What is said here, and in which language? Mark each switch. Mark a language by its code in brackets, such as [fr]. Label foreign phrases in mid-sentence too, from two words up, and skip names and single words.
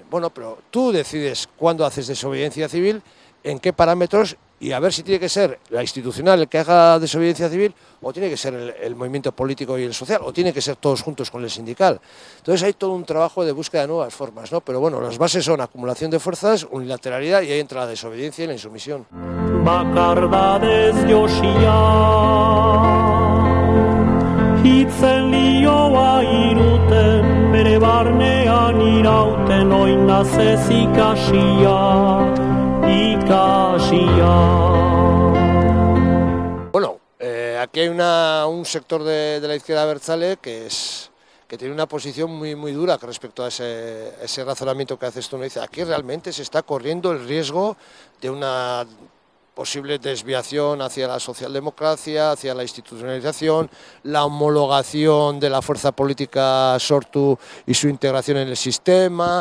[es] Bueno, pero tú decides cuándo haces desobediencia civil, en qué parámetros, y a ver si tiene que ser la institucional el que haga desobediencia civil, o tiene que ser el movimiento político y el social, o tiene que ser todos juntos con el sindical. Entonces hay todo un trabajo de búsqueda de nuevas formas, ¿no? Pero bueno, las bases son acumulación de fuerzas, unilateralidad, y ahí entra la desobediencia y la insumisión. [eu] Bakardadez josia, hitzen lioa iruten, bere barnean irauten, oinaz ez ikasia. [es] Bueno, aquí hay un sector de la izquierda abertzale que tiene una posición muy dura respecto a ese razonamiento que haces tú. ¿No? Dice, aquí realmente se está corriendo el riesgo de una posible desviación hacia la socialdemocracia, hacia la institucionalización, la homologación de la fuerza política Sortu y su integración en el sistema.